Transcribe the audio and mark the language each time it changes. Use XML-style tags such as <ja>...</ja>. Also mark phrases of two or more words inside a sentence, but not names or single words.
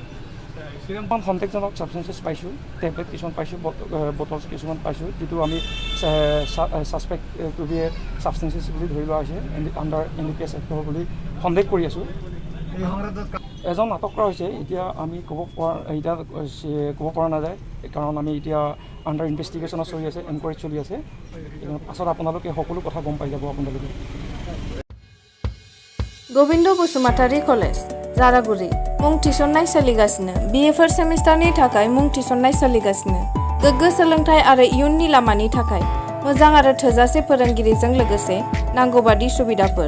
<as>কিছুমান সন্দেহজনক ছাবষ্টেঞ্চেছ পাইছোঁ, টেবলেট কিছুমান পাইছোঁ, বটলছ কিছুমান পাইছোঁ, যিটো আমি</as> <en>suspect substances</en> <as>বুলি ধৰি লোৱা হৈছে,</as> <en>under NDPS act</en> <as>বুলি সন্দেহ কৰি আছোঁ। এজন আটক কৰা হৈছে। এতিয়া আমি ক'ব পৰা নাযায়, কাৰণ আমি এতিয়া</as> <en>under investigation</en> <as>চলি আছে, এনকুৱাৰী চলি আছে। পাছত আপোনালোকে সকলো কথা গম পাই যাব। আপোনালোকে</as> <brx>गोविंद बसुमतारी कलेज जारागुरि मुं थिसननाय सोलिगासिनो। BA</brx> <en>first semester</en> <brx>थाखाय मुं थिसननाय सोलिगासिनो। गोग्गो सोलोंथाय आरो इयुननि लामानि थाखाय मोजां आरो थोजासे फोरोंगिरिजों लोगोसे नांगौबादि सुबिदाफोर।</brx>